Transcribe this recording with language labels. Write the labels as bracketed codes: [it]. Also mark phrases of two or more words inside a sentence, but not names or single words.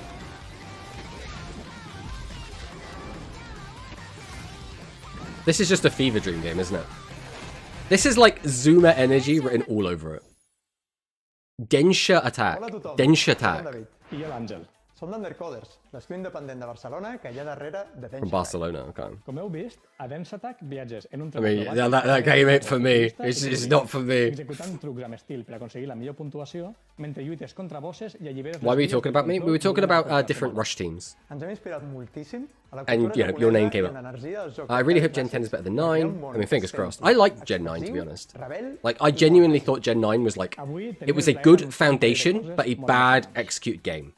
[en] This is just a fever dream game, isn't it? This is like Zuma energy written all over it. Densha attack. Densha attack. From Barcelona, okay. [ca] Com heu vist, a Dance Attack viatges en un [en] I mean, that game ain't for me. It's not for me. [ca] executant trucs amb estil per aconseguir la millor puntuació mentre lluites contra bosses i alliberes... [en] Why were you talking about me? We were talking about different Rush teams. And, you know, your name came up. I really hope Gen 10 is better than 9. I mean, fingers crossed. I like Gen 9, to be honest. Like, I genuinely thought Gen 9 was like... It was a good foundation, but a bad executed game.